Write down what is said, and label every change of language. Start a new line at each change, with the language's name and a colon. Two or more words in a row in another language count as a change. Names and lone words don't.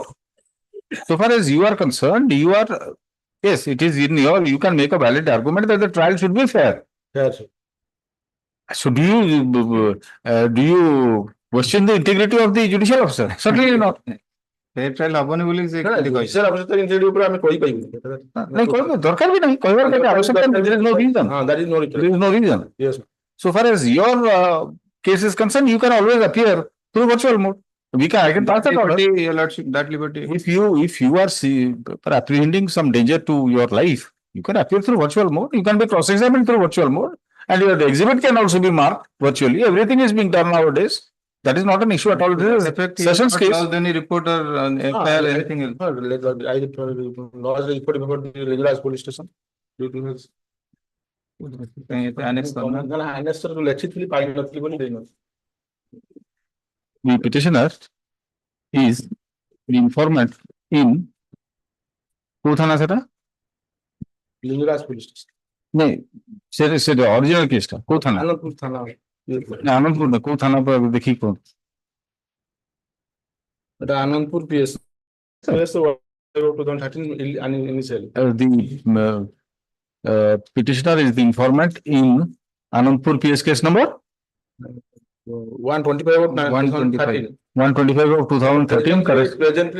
English: So far as you are concerned, you are yes, it is in your. You can make a valid argument that the trial should be fair. Yes. So do you question the integrity of the judicial officer? Certainly not. Fair trial
Odia: ହବନି ବୋଲି ସେ ଖାଲି କହିଛି।
English: Judicial officer integrity
Odia: ଉପରେ ଆମେ କହିପାରିବୁ। ନାଇଁ କହିବ ଦରକାର ବି ନାହିଁ କହିବାର କିଛି ଆବଶ୍ୟକତା ନାହିଁ.
English: There is no reason. That is no reason. There is no reason. Yes. So far as your case is concerned, you can always appear through virtual mode. I can pass that order. Your lordship, that liberty. If you are apprehending some danger to your life, you can appear through virtual mode. You can be cross-examined through virtual mode, and the exhibit can also be marked virtually. Everything is being done nowadays. That is not an issue at all. This is Sessions case. Any reporter, FIR, anything else. I lodged a report before the Reliance police station. Due to his
Hindi: annex करना।
Odia: annex to ଲେଖିଥିଲି ପାଇନଥିଲି ବୋଲି ଦେଇନଥିଲି।
English: The petitioner is the informant in
Odia: କୋଉ ଥାନା ସେଟା?
English: Reliance police station.
Odia: नहीं, ସେ
English: original case
Odia: ଟା କୋଉ ଥାନା? ଆନନ୍ଦପୁର ଥାନା। ଆନନ୍ଦପୁର ନା କୋଉ ଥାନା
Hindi: पर देखी कौन?
Odia: ଏଟା ଆନନ୍ଦପୁର PS 2013 initially.
English: The petitioner is the informant in Anandpur PS case number 125 of 125 of 2013 presently